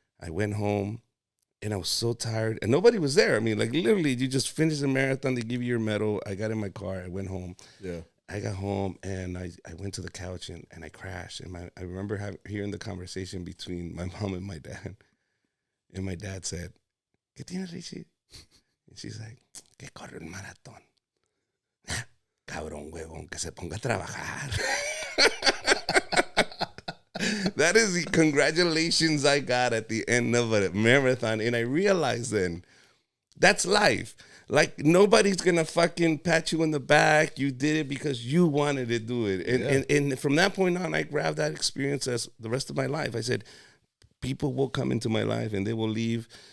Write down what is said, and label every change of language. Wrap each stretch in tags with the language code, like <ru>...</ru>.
<en>I went home, and I was so tired. And nobody was there. I mean, like, literally, you just finished the marathon. They give you your medal. I got in my car. I went home. Yeah. I got home and I went to the couch and I crashed. And I remember hearing the conversation between my mom and my dad. And my dad said,</en> <es>¿Qué tienes,</es> <en>Richie? And she's like,</en> <es>que corre un maratón. Cabrón, huevón, que se ponga a trabajar.</es> <en>That is the congratulations I got at the end of a marathon. And I realized then, that's life. Like, nobody's going to fucking pat you in the back. You did it because you wanted to do it. And from that point on, I grabbed that experience as the rest of my life. I said, people will come into my life and they will leave.</en>